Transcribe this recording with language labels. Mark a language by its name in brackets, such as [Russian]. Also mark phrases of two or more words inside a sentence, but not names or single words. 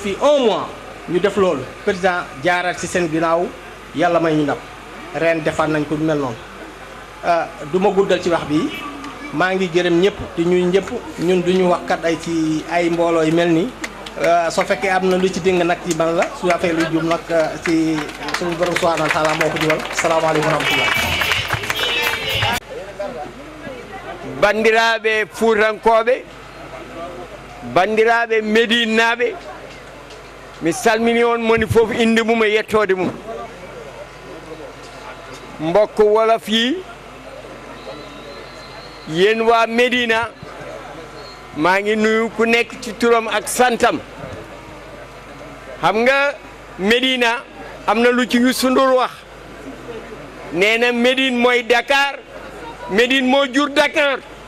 [Wolof] fii [French] un mois [Wolof] ñu def loolu président jaaraat ci seen ginnaaw yàlla may ñu ndam ren defaat nañ ko du mel noonu du ma guddal ci wax bi maa ngi gërëm ñëpp di ñuy ñëpp ñun duñu waxkat ay ci ay mbooloo yu mel nii soo fekkee am na lu ci ding nag ci man la su affaire lu jum nag ci suñu borom [Arabic] subhanahu wa taala [Wolof] moo ko diwal [Arabic] salaamaaleykum wa rahmatullah [Fula] bandiraɓe fuutankoɓe bandiraɓe médinaɓe mi salmini on moni fof inde mum e yettode mum [Wolof] mbokk wolof yi yéen waa Médina maa ngi nuyu ku nekk ci turam ak santam xam nga Médina am na lu ci Youssou Ndour wax nee na Médine mooy Dakar Médine moo jur Dakar